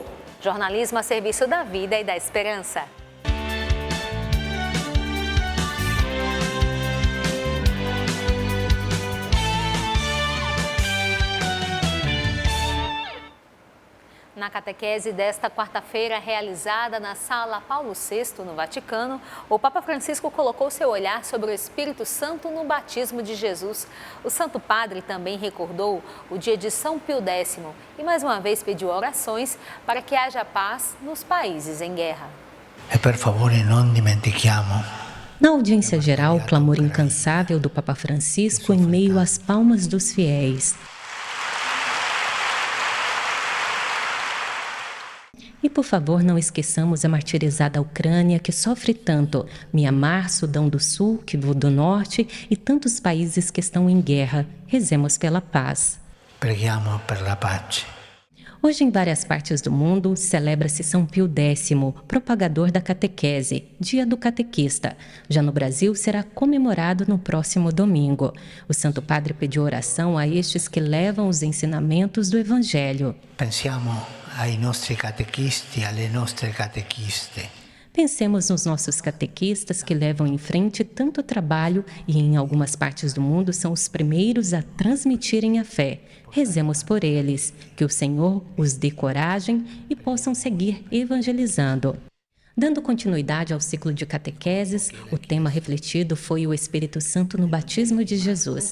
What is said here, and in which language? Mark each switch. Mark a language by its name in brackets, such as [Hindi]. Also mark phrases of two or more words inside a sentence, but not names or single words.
[Portuguese] Jornalismo a serviço da vida e da esperança. Na catequese desta quarta-feira, realizada na Sala Paulo VI, no Vaticano, o Papa Francisco colocou seu olhar sobre o Espírito Santo no batismo de Jesus. O Santo Padre também recordou o dia de São Pio X e mais uma vez pediu orações para que haja paz nos países em guerra. [Italian] E per favore non dimentichiamo. [Portuguese] Na audiência geral, o clamor incansável do Papa Francisco em meio às palmas dos fiéis. E, por favor, não esqueçamos a martirizada Ucrânia, que sofre tanto, Mianmar, Sudão do Sul, Kivu do Norte e tantos países que estão em guerra. Rezemos pela paz. [Italian] Preghiamo per la pace. [Portuguese] Hoje, em várias partes do mundo, celebra-se São Pio X, propagador da catequese, Dia do Catequista. Já no Brasil, será comemorado no próximo domingo. O Santo Padre pediu oração a estes que levam os ensinamentos do Evangelho. [Italian] Pensiamo ai nostri catechisti, alle nostre catechiste. [Portuguese] Pensemos nos nossos catequistas que levam em frente tanto trabalho e em algumas partes do mundo são os primeiros a transmitirem a fé. Rezemos por eles, que o Senhor os dê coragem e possam seguir evangelizando. Dando continuidade ao ciclo de catequeses, o tema refletido foi o Espírito Santo no batismo de Jesus.